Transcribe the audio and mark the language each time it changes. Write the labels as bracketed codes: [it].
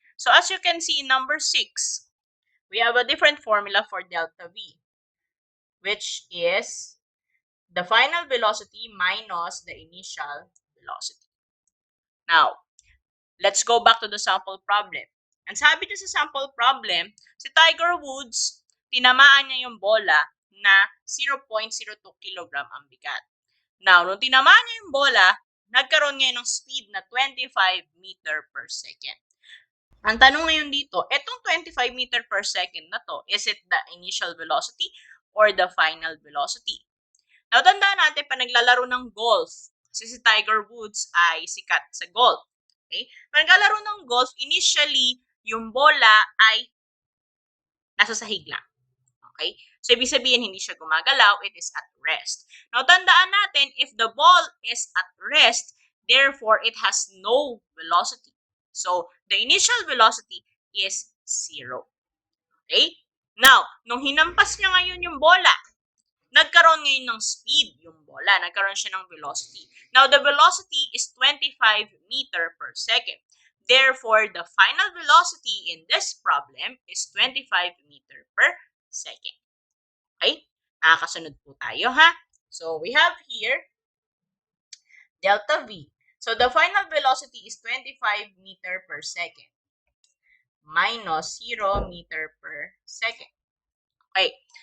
[en] So, as you can see in number 6, we have a different formula for delta V, which is the final velocity minus the initial velocity. Now, let's go back to the sample problem. [tl] Ang sabi niya sa sample problem, si Tiger Woods, tinamaan niya yung bola na 0.02 kilogram ang bigat. Now, nung tinamaan niya yung bola, nagkaroon niya ng speed na 25 meter per second. Ang tanong ngayon dito, etong 25 meter per second na to, [en] is it the initial velocity or the final velocity? [tl] Now, tandaan natin pa naglalaro ng golf. Kasi si Tiger Woods ay sikat sa golf. Okay? Pag naglalaro ng golf, initially, yung bola ay nasa sahig lang. Okay? So, ibig sabihin, hindi siya gumagalaw. [en] It is at rest. Now, tandaan natin, if the ball is at rest, therefore, it has no velocity. So, the initial velocity is 0. Okay? [tl] Now, nung hinampas niya ngayon yung bola, nagkaroon ngayon ng speed yung bola. Nagkaroon siya ng velocity. [en] Now, the velocity is 25 meter per second. Therefore, the final velocity in this problem is 25 meter per second. Okay? [tl] Nakakasunod po tayo, ha? [en] So, we have here delta V. So, the final velocity is 25 meter per second minus 0 meter per second. Okay.